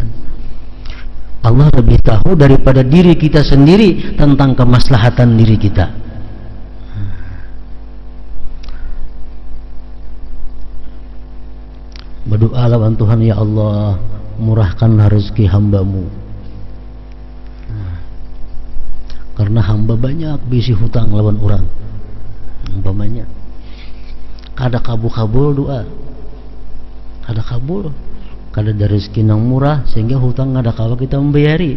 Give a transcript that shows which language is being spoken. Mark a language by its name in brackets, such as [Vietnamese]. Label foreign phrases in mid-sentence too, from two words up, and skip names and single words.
[Indonesian] Allah lebih tahu daripada diri kita sendiri tentang kemaslahatan diri kita. [Banjar] Berdoa lawan Tuhan, ya Allah, murahkanlah rezeki hamba-Mu. Karena hamba banyak bisi hutang lawan orang. Umpamanya kada kabul doa, kada kabul, kada ada rezeki nang murah sehingga hutang kada kawa kita membayari.